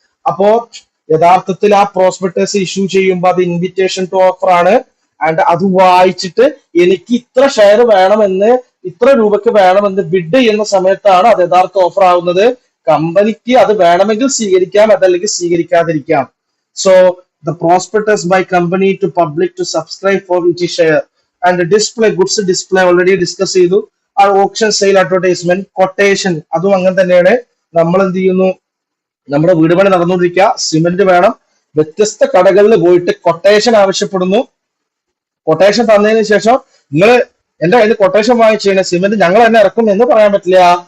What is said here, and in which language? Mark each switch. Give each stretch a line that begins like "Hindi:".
Malayalam: അപ്പോ യഥാർത്ഥത്തിൽ ആ പ്രോസ്പെക്ടസ് ഇഷ്യൂ ചെയ്യുമ്പോൾ അത് ഇൻവിറ്റേഷൻ ടു ഓഫർ ആണ്. ആൻഡ് അത് വായിച്ചിട്ട് എനിക്ക് ഇത്ര ഷെയർ വേണമെന്ന്, ഇത്ര രൂപയ്ക്ക് വേണമെന്ന് ബിഡ് ചെയ്യുന്ന സമയത്താണ് അത് യഥാർത്ഥ ഓഫർ ആവുന്നത്. കമ്പനിക്ക് അത് വേണമെങ്കിൽ സ്വീകരിക്കാം, അതല്ലെങ്കിൽ സ്വീകരിക്കാതിരിക്കാം.
English: so the prospectus by company to public to subscribe for each share and display goods display already discuss
Malayalam: ചെയ്തു. ആ ഓപ്ഷൻ സെയിൽ അഡ്വർടൈസ്മെന്റ് കൊട്ടേഷൻ അതും അങ്ങനെ തന്നെയാണ്. നമ്മൾ എന്ത് ചെയ്യുന്നു, നമ്മുടെ വീട് പണി നടന്നുകൊണ്ടിരിക്കുക, സിമെന്റ് വേണം, വ്യത്യസ്ത കടകളിൽ പോയിട്ട് കൊട്ടേഷൻ ആവശ്യപ്പെടുന്നു. കൊട്ടേഷൻ തന്നതിന് ശേഷം നിങ്ങൾ എന്റെ കയ്യിൽ കൊട്ടേഷൻ വാങ്ങിച്ചു സിമെന്റ് ഞങ്ങൾ തന്നെ ഇറക്കും എന്ന് പറയാൻ പറ്റില്ല.